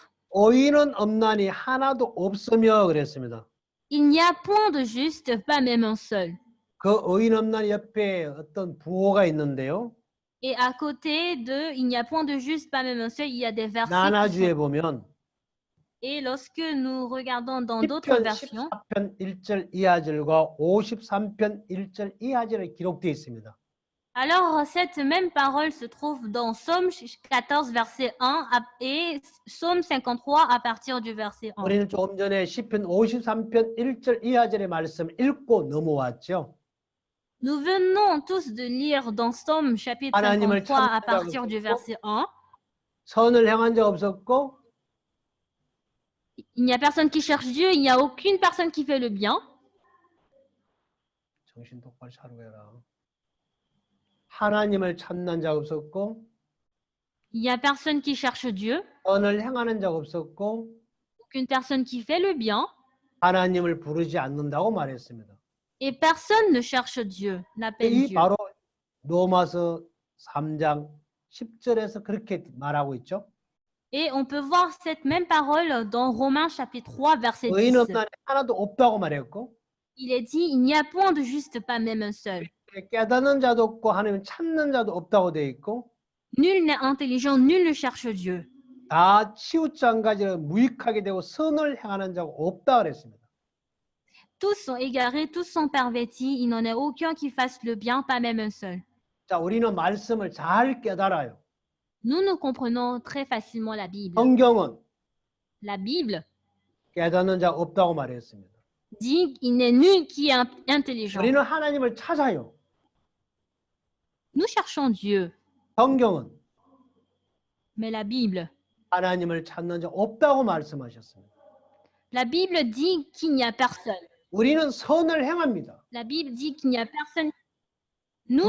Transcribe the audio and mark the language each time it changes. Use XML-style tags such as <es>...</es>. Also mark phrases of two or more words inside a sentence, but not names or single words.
<ko>의인은 없나니 하나도 없으며 그랬습니다.</ko> <fr>il n'y a point de juste, pas même un seul.</fr> <ko>그 의인 없나니 옆에 어떤 부호가 있는데요.</ko> <fr>Et à côté de il n'y a point de juste, pas même un seul, il y a des versets.</fr> <ko>나나주에 보면</ko> <fr>Et lorsque nous regardons dans d'autres</fr> <ko>10편</ko> <fr>versions,</fr> <ko>14편 1절 이하절과 53편 1절 이하절에 기록되어 있습니다.</ko> <fr>alors cette même parole se trouve dans Psaume 14, verset 1 et Psaume 53 à partir du verset 1.</fr> <ko>우리는 조금 전에 시편 53편 1절 이하절의 말씀 읽고 넘어왔죠.</ko> <fr>Nous venons tous de lire dans Psaume chapitre 53 à partir du verset 1.</fr> <ko>선을 행한 자 없었고</ko> <fr>Il n'y a personne qui cherche Dieu, il n'y a aucune personne qui fait le bien.</fr> <ko>정신 똑바로 차려라. 하나님을 찾는 자 없었고</ko> <fr>Il n'y a personne qui cherche Dieu,</fr> <ko>선을 행하는 자 없었고</ko> <fr>aucune personne qui fait le bien,</fr> <ko>하나님을 부르지 않는다고 말했습니다.</ko> <fr>et personne ne cherche Dieu, n'appelle</fr> <ko>이</ko> <fr>Dieu.</fr> <ko>바로 로마서 3장 10절에서 그렇게 말하고 있죠.</ko> <fr>Et on peut voir cette même parole dans Romains chapitre 3, verset 10.</fr> <ko>의인 없나니 하나도 없다고 말했고</ko> <fr>Il est dit, il n'y a point de juste, pas même un seul.</fr> <ko>깨닫는 자도 없고 하나님 찾는 자도 없다고 되어 있고</ko> <fr>Nul n'est intelligent, nul ne cherche Dieu.</fr> <ko>다 치우장가지를 무익하게 되고 선을 행하는 자가 없다 그랬습니다.</ko> <fr>Tous sont égarés, tous sont pervertis, il n'en est aucun qui fasse le bien, pas même un seul.</fr> <ko>자, 우리는 말씀을 잘 깨달아요.</ko> <fr>Nous comprenons très facilement la Bible.</fr> <ko>성경은</ko> <fr>La Bible</fr> <ko>깨닫는 자 없다고 말했습니다.</ko> <fr>dit qu'il n'est nul qui est intelligent.</fr> <ko>우리는 하나님을 찾아요.</ko> <fr>Nous cherchons Dieu,</fr> <ko>성경은</ko> <fr>mais la Bible</fr> <ko>하나님을 찾는 자 없다고 말씀하셨습니다.</ko> <fr>La Bible dit qu'il n'y a personne.</fr> <ko>우리는 선을 행합니다.</ko> <fr>La Bible dit qu'il n'y a personne. Nous</fr>